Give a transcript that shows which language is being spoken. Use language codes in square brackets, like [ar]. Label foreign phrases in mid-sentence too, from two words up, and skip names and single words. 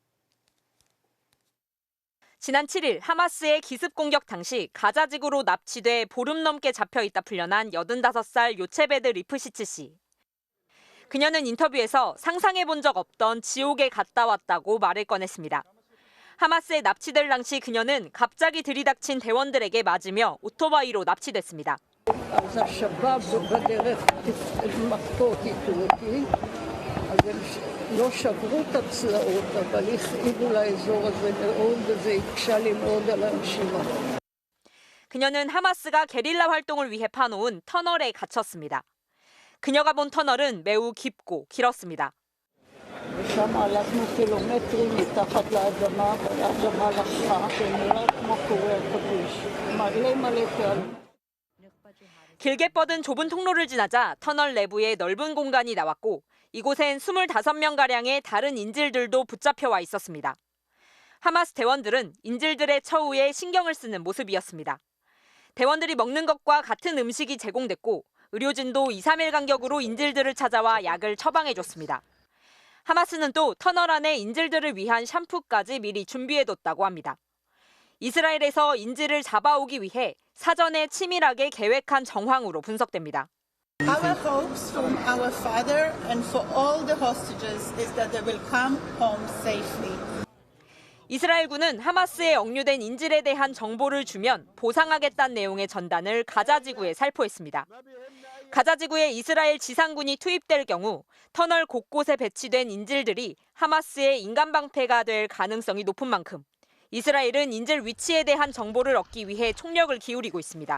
[ko] 지난 7일 하마스의 기습 공격 당시 가자 지구로 납치돼 보름 넘게 잡혀있다 풀려난 85살 요체베드 리프시츠 씨. 그녀는 인터뷰에서 상상해본 적 없던 지옥에 갔다 왔다고 말을 꺼냈습니다. 하마스에 납치될 당시 그녀는 갑자기 들이닥친 대원들에게 맞으며 오토바이로 납치됐습니다. [he] לא שברו את הצלעות, אבל הכאיבו לאזור הזה מאוד, וזה הקשה לי מאוד על הנשימה. [ko] 그녀는 하마스가 게릴라 활동을 위해 파놓은 터널에 갇혔습니다. 그녀가 본 터널은 매우 깊고 길었습니다. [he] ושם הלכנו קילומטרים מתחת לאדמה, והאדמה לקחה, ונראה כמו קורי עכביש. מלא מלא קהל. [ko] 길게 뻗은 좁은 통로를 지나자 터널 내부에 넓은 공간이 나왔고 이곳엔 25명가량의 다른 인질들도 붙잡혀 와 있었습니다. 하마스 대원들은 인질들의 처우에 신경을 쓰는 모습이었습니다. 대원들이 먹는 것과 같은 음식이 제공됐고 의료진도 2, 3일 간격으로 인질들을 찾아와 약을 처방해줬습니다. 하마스는 또 터널 안에 인질들을 위한 샴푸까지 미리 준비해뒀다고 합니다. 이스라엘에서 인질을 잡아오기 위해 사전에 치밀하게 계획한 정황으로 분석됩니다. [en] Our hopes from our father and for all the hostages is that they will come home safely. [ko] 이스라엘군은 하마스에 억류된 인질에 대한 정보를 주면 보상하겠다는 내용의 전단을 가자지구에 살포했습니다. 가자지구에 이스라엘 지상군이 투입될 경우 터널 곳곳에 배치된 인질들이 하마스의 인간방패가 될 가능성이 높은 만큼 이스라엘은 인질 위치에 대한 정보를 얻기 위해 총력을 기울이고 있습니다.